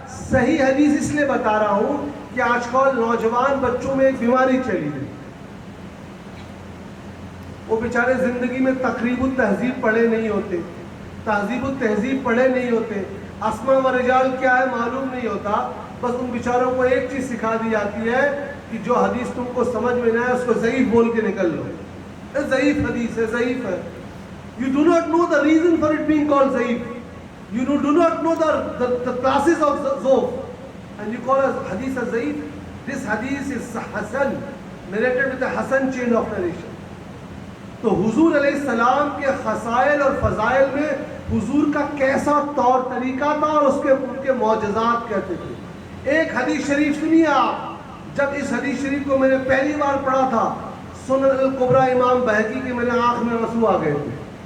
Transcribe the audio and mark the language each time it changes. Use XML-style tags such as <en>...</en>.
<ur>صحیح حدیث اس لیے بتا رہا ہوں کہ آج کل نوجوان بچوں میں ایک بیماری چلی ہے, وہ بیچارے زندگی میں تقریب التہذیب پڑھے نہیں ہوتے, تہذیب التہذیب پڑھے نہیں ہوتے, اسماء و رجال کیا ہے معلوم نہیں ہوتا. بس ان بیچاروں کو ایک چیز سکھا دی جاتی ہے کہ جو حدیث تم کو سمجھ میں نہ آئے اس کو ضعیف بول کے نکل لو. ضعیف حدیث ہے, ضعیف ہے.</ur> <en>You do not know the reason for it being called ضعیف. You do not know the classes of ضعف, and you call a hadith as ضعیف. This hadith is Hasan, narrated with a Hasan chain of narration.</en> <ur>تو حضور علیہ السلام کے خصائل اور فضائل میں حضور کا کیسا طور طریقہ تھا اور اس کے ان کے معجزات کہتے تھے. ایک حدیث شریف سنیے آپ. جب اس حدیث شریف کو میں نے پہلی بار پڑھا تھا, سنن الکبریٰ امام بہقی کے, میرے آنکھ میں آنسو آ گئے تھے.</ur>